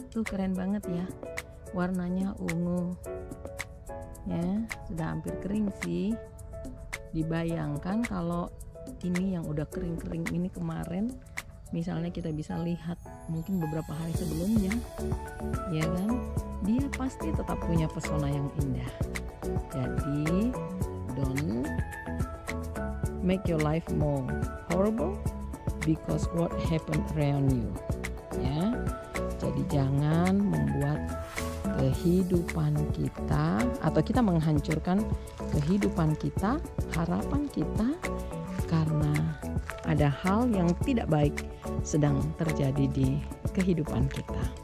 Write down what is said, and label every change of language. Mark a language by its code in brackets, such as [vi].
[id] Tuh keren banget ya, warnanya ungu ya, sudah hampir kering sih. Dibayangkan kalau ini yang udah kering-kering ini kemarin, misalnya kita bisa lihat mungkin beberapa hari sebelumnya, ya kan, dia pasti tetap punya pesona yang indah. [en] Jadi don't make your life more horrible because what happened around you, ya. [id] Jadi jangan membuat kehidupan kita, atau kita menghancurkan kehidupan kita, harapan kita, karena ada hal yang tidak baik sedang terjadi di kehidupan kita.